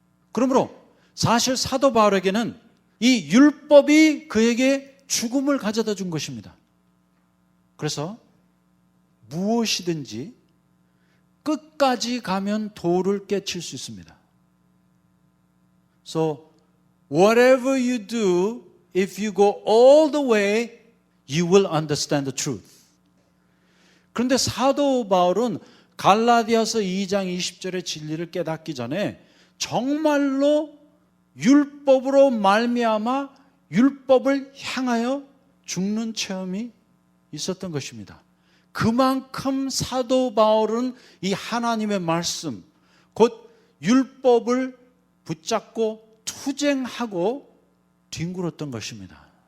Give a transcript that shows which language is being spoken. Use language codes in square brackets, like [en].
[ko] 그러므로 사실 사도 바울에게는 이 율법이 그에게 죽음을 가져다 준 것입니다. 그래서 무엇이든지 끝까지 가면 돌을 깨칠 수 있습니다. [en] So whatever you do, if you go all the way, you will understand the truth. [ko] 그런데 사도 바울은 갈라디아서 2장 20절의 진리를 깨닫기 전에 정말로 율법으로 말미암아 율법을 향하여 죽는 체험이 있었던 것입니다. 그만큼 사도 바울은 이 하나님의 말씀, 곧 율법을 붙잡고 투쟁하고 뒹굴었던 것입니다.